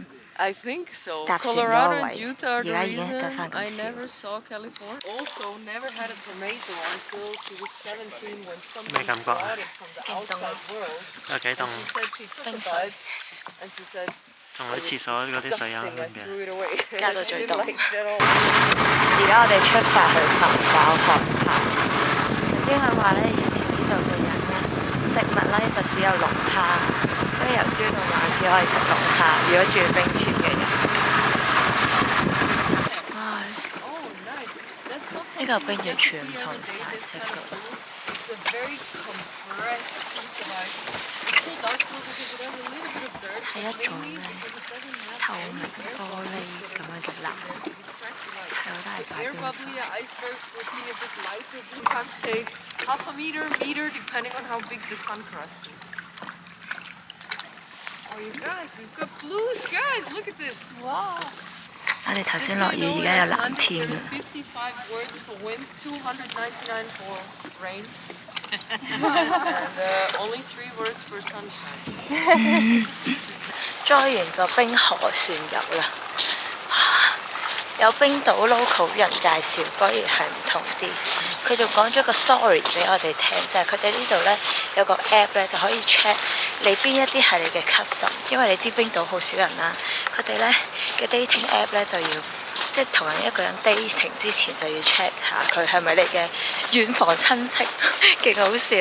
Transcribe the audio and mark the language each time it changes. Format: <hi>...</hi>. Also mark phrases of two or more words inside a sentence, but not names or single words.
<en>I think so.</en> <yue>搭船嗰個</yue> <en>Colorado</en> <yue>位，</yue> <en>and Utah are</en> <yue>而</yue> <en>the</en> <yue>家已經</yue> <en>reason</en> <yue>得翻</yue> <en>I</en> <yue>咁少。</yue> <en>never saw California. Also, never had a tomato until she was 17 when somebody</en> <yue>咩感覺啊？</yue> <en>brought it from the</en> <yue>勁凍啊！</yue> <en>outside world.</en> <yue>有幾凍？</yue> <en>She said she took a</en> <yue>冰水</yue> <en>bite and she said,</en> <yue>同佢廁所嗰啲水飲</yue> <en>disgusting, I</en> <yue>嘅。</yue> <en>threw it away.</en> <yue>加到</yue> <en>She</en> <yue>最</yue> <en>didn't</en> <yue>凍。</yue> <en>like it at all.</en> <yue>而家我哋出發去尋找航拍。頭先佢話咧，以前呢度嘅人咧，食物咧就只有龍蝦，所以由朝到晚只可以食龍蝦。如果住冰川嘅人，哇！</yue> <en>Oh, nice. That's not</en> <yue>呢</yue> <en>something</en> <yue>個冰</yue> <en>you</en> <yue>完</yue> <en>get to</en> <yue>全</yue> <en>see</en> <yue>唔</yue> <en>every</en> <yue>同</yue> <en>day,</en> <yue>晒</yue> <en>this</en> <yue>色</yue> <en>kind</en> <yue>㗎。</yue> <en>of blue. It's a very compressed piece of ice. It's so dark blue because it has a little bit of dirt,</en> <yue>係</yue> <en>but</en> <yue>一種</yue> <en>mainly</en> <yue>咧</yue> <en>because it doesn't have</en> <yue>透</yue> <en>any</en> <yue>明</yue> <en>air</en> <yue>玻</yue> <en>bubbles</en> <yue>璃</yue> <en>there</en> <yue>咁</yue> <en>to</en> <yue>樣嘅</yue> <en>distract</en> <yue>藍，</yue> <en>to distract the light.</en> <yue>係好大</yue> <en>So</en> <yue>塊</yue> <en>air</en> <yue>冰</yue> <en>bubbly</en> <yue>塊。</yue> <en>icebergs would be a bit lighter blue. Sometimes takes half a meter, depending on how big the sun crust is. Oh, you guys, we've got blue skies. Look at this. Wow.</en> <yue>我哋頭</yue> <en>Just</en> <yue>先</yue> <en>so</en> <yue>落</yue> <en>you</en> <yue>雨，</yue> <en>know,</en> <yue>而</yue> <en>in</en> <yue>家有藍</yue> <en>Icelandic</en> <yue>天</yue> <en>there's</en> <yue>啦。</yue> <en>55 words for wind, 299 for rain, and only 3 words for sunshine.</en> <yue>載完個冰河船遊啦，有冰島 local 人介紹，果然係唔同啲。佢仲講咗個 story 俾我哋聽，就係佢哋呢度呢有個 app 呢，就可以 check 你邊一啲係你嘅 cousin，因為你知冰島好少人啦，佢哋咧嘅</yue> <en>dating app</en> <yue>咧就要即係同人一個人 dating 之前就要 check 下佢係咪你嘅遠房親戚，勁好笑。</yue>